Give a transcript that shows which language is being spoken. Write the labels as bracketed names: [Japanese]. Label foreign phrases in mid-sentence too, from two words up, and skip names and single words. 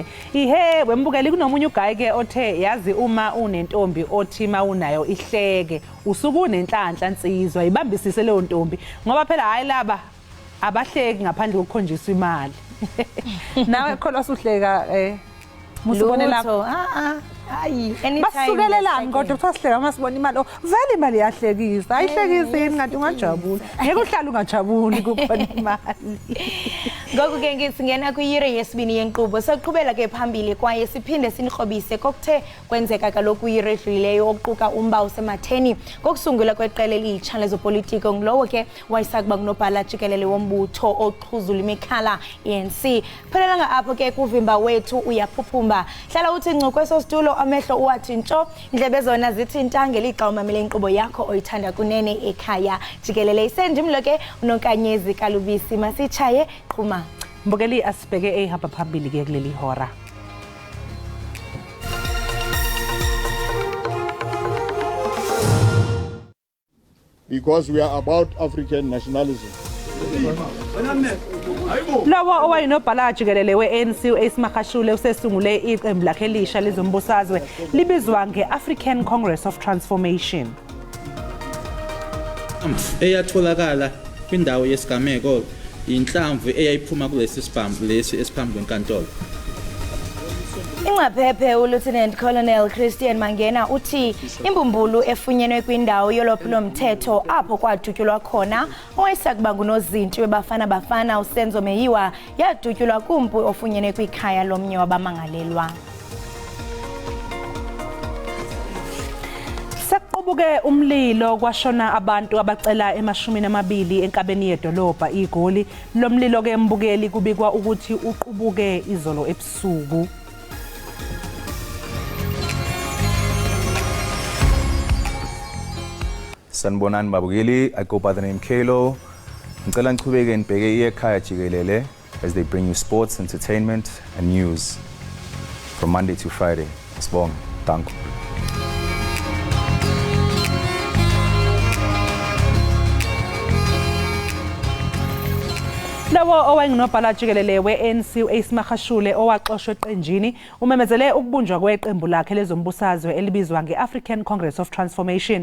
[Zulu] Ihe wembukeli kunomunye uguy ke othe yazi uma unentombi othi mawunayo ihleke usuku unenhlanhla nsizwa ibambisise leyo ntombi ngoba phela hayi laba abahleki ngaphandle kokukhonjiswa imali. Nawe khona usuhleka musibonela hayi anytime basukelelani kodwa uthasihleka masibona imali vele imali yahlekisa ayihlekisi yini ngathi ungajabula ngeke uhlala ungajabuli kukhona imali. [Xhosa] Ngoku ke ngisingena kuyire yesibini yenqubo soqhubela ke phambili kwaye siphinde sinikrobise kokuthe kwenzeka kaloku iyire edlulileyo oquka umba usematheni kokusungula kweqela elitsha lezopolitiko ngulowo ke wayisakuba kunobhala Jikelele wombutho oqhuzula imikhala ANC. Phelelanga apho ke kuvimba wethu uyaphuphumba hlala uthi ncu kwesositulo amehlo uwathi ntsho indlebe zona zithi ntanga lixa umamele inkqubo yakho oyithanda kunene Ekhaya Jikelele isendimlo ke unonkanyezi kalubisi masitshaye qhuma. [Zulu] Mbukeli asibheke ehamba phambili ke kuleli hora. [English] Because we are about African nationalism. [Zulu] Lawa owayinobhala Jikelele we-ANC uSmahashule usesungule iqembu lakhe elisha lezombusazwe libizwa nge-African Congress of Transformation. Eyatholakala kwindawo yesigameko inhlamvu eyayiphuma kulesi sibambu lesi esiphambi kwenkantolo. [Xhosa] Ingaphephe uLieutenant Colonel Christian Mangena uthi imbumbulu efunyenwe kwindawo yolwaphulo mthetho apho kwadutyulwa khona owayesakuba ngunozinti webafana uSenzo Meyiwa yadutyulwa kumpu ofunyenwe kwikhaya lomnye wabamangalelwa. [Zulu] Sekuqubuke umlilo kwashona abantu abacela emashumi enkabeni yedolobha igoli lomlilo ke Mbukeli kubikwa ukuthi uqubuke izolo ebusuku. Sanibonani babukeli, [English] I go by the name Kelo. [Zulu] Ngicela ngiqhubeke nibheke Ekhaya Jikelele [English] as they bring you sports, entertainment and news from Monday to Friday. [Zulu] Sibonga, danko. Lawo owayinobhala Jikelele we-ANC uSmahashule owaxoshwe eqenjini umemezele ukubunjwa kweqembu lakhe lezombusazwe elibizwa nge-African Congress of Transformation.